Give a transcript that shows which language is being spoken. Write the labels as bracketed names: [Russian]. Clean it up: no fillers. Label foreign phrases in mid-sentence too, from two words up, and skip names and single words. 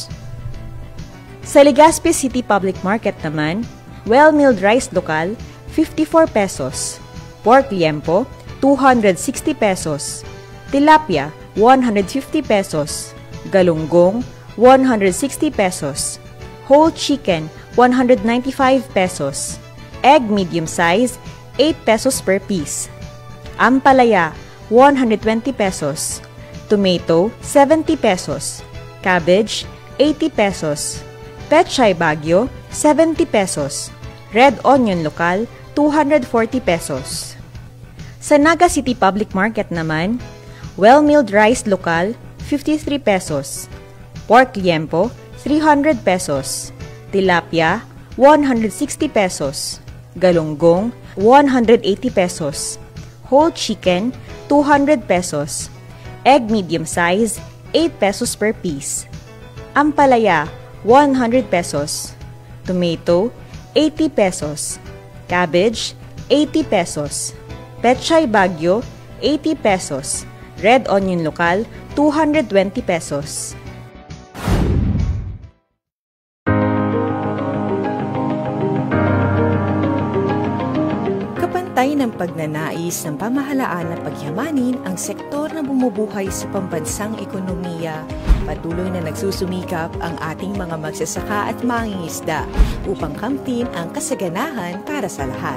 [Filipino] Sa Legazpi City Public Market naman, [English] well-milled rice [Filipino] lokal, 54 pesos. [English] Pork liempo, 260 pesos. Tilapia, 150 pesos. Galunggong, 160 pesos. Whole chicken, 195 pesos. Egg medium size, 8 pesos per piece. Ampalaya, 120 pesos. Tomato, 70 pesos. Cabbage, 80 pesos. Pechay Bagyo, 70 pesos. Red onion lokal, 240 pesos. [Filipino] Sa Naga City Public Market naman, [English] well-milled rice [Filipino] lokal, 53 pesos. [English] Pork liempo, 300 pesos. Tilapia, 160 pesos. Galunggong, 180 pesos. Whole chicken, 200 pesos. Egg medium size, 8 pesos per piece. Ampalaya, 100 pesos. Tomato, 80 pesos. Cabbage, 80 pesos. Pechay Bagyo, 80 pesos. Red onion lokal, 220 pesos. [Filipino] Kapantay ng pagnanais ng pamahalaan na pagyamanin ang sektor na bumubuhay sa pambansang ekonomiya, patuloy na nagsusumikap ang ating mga magsasaka at mangingisda upang kamtin ang kasaganahan para sa lahat.